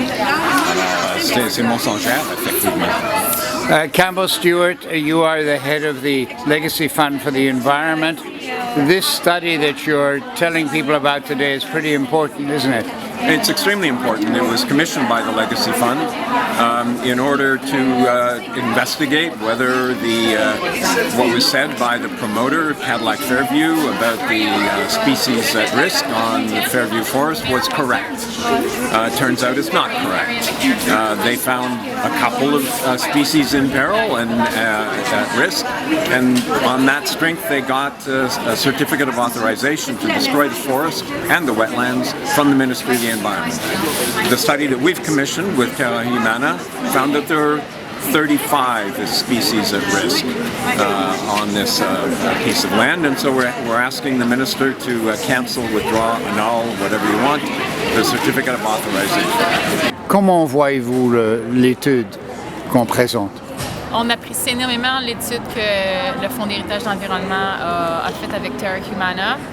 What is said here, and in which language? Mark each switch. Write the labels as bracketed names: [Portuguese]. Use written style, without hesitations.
[French] Alors, c'est mensongère, effectivement. [English] Campbell Stewart, you are the head of the Legacy Fund for the Environment. This study that you're telling people about today is pretty important, isn't it? It's extremely important. It was commissioned by the Legacy Fund in order to investigate whether what was said by the promoter, Cadillac Fairview, about the species at risk on the Fairview Forest was correct. Turns out it's not correct. They found a couple of species in peril and at risk, and on that strength they got a certificate of authorization to destroy the forest and the wetlands from the Ministry of the Environment. The study that we've commissioned with Terra Humana found that there are 35 species at risk on this piece of land, and so we're asking the minister to cancel, withdraw, annul, whatever you want, the certificate of authorization. [French] Comment voyez-vous l'étude qu'on présente? On apprécie énormément l'étude que le Fonds d'héritage de l'environnement a faite avec Terra Humana.